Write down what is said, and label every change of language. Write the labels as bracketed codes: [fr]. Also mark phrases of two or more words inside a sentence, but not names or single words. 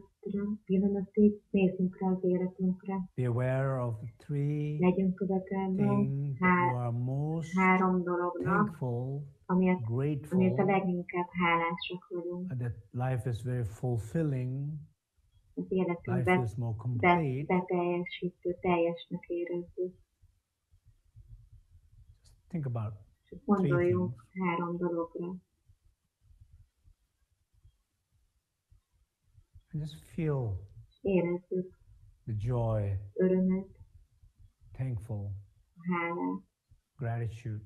[hu] Pillanatig nézzünk rá az életünkre. [en] Be aware of the three [hu] Legyünk tudatában három dolognak, amiért a leginkább hálásak vagyunk. [en] That life is very fulfilling. [hu] Az életünkben beteljesítő, teljesnek érezzük. [en] Think about [hu] Gondoljunk három dologra. [en] And just feel [hu] érezzük [en] the joy, [hu] örömet, [en] thankful, [hu] hálát, [en] gratitude.